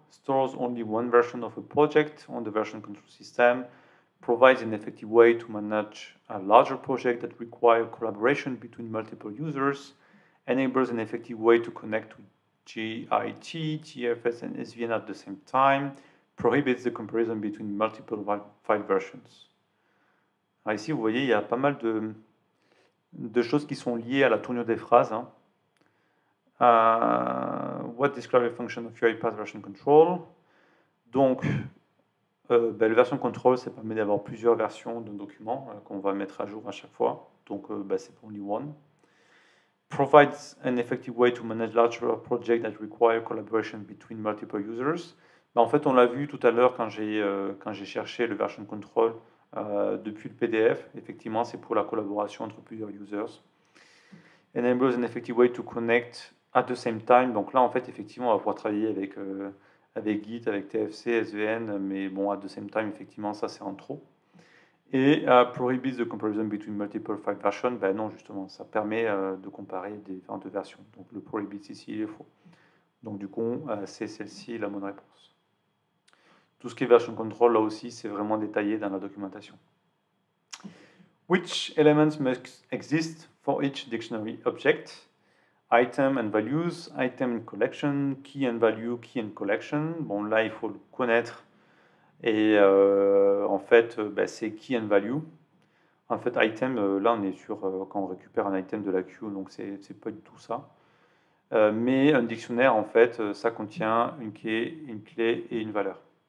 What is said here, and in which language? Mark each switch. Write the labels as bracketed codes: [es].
[en] Stores only one version of a project on the version control system, provides an effective way to manage a larger project that requires collaboration between multiple users, enables an effective way to connect to GIT, TFS, and SVN at the same time, prohibits the comparison between multiple file versions. [fr] Alors ici, vous voyez, il y a pas mal de choses qui sont liées à la tournure des phrases. Hein. [en] What describes the function of UiPath version control? [fr] Donc, le version control, ça permet d'avoir plusieurs versions d'un document qu'on va mettre à jour à chaque fois. Donc, c'est [en] only one. Provides an effective way to manage larger projects that require collaboration between multiple users. [fr] En fait, on l'a vu tout à l'heure quand j'ai cherché le version control depuis le PDF. Effectivement, c'est pour la collaboration entre plusieurs users. [en] Enables an effective way to connect at the same time. [fr] Donc là, en fait, effectivement, on va pouvoir travailler avec Git, avec TFC, SVN, mais bon, [en] at the same time, [fr] effectivement, ça c'est en trop. Et [en] prohibits the comparison between multiple file versions, [fr] non, justement, ça permet de comparer différentes versions. Donc le prohibits ici, il est faux. Donc du coup, c'est celle-ci la bonne réponse. Tout ce qui est version control, là aussi, c'est vraiment détaillé dans la documentation. [en] Which elements must exist for each dictionary object? Item and values, item and collection, key and value, key and collection. [fr] Bon, là, il faut le connaître. Et en fait, c'est [en] key and value. [fr] En fait, item, là, on est sur quand on récupère un item de la queue, donc c'est pas du tout ça. Mais un dictionnaire, en fait, ça contient une clé et une valeur.